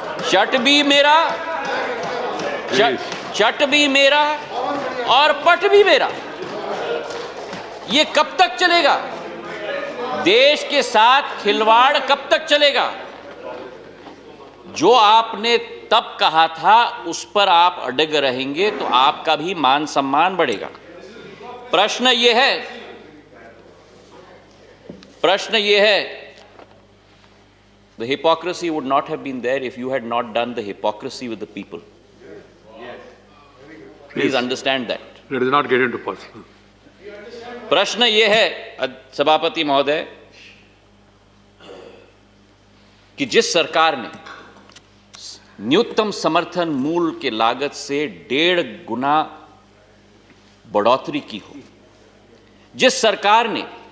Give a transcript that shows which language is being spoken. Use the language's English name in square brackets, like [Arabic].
[Hindi] चट भी मेरा, चट भी मेरा और पट भी मेरा. ये कब तक चलेगा? देश के साथ खिलवाड़ कब तक चलेगा? जो आपने तब कहा था उस पर आप अड़ग रहेंगे तो आपका भी मान सम्मान बढ़ेगा. प्रश्न यह है, [English] the hypocrisy would not have been there if you had not done the hypocrisy with the people. Please understand that. Let us not get into personal. [Hindi] प्रश्न यह है सभापति महोदय कि जिस सरकार ने न्यूनतम समर्थन मूल्य के लागत से 1.5 गुना बढ़ोतरी की हो, जिस सरकार ने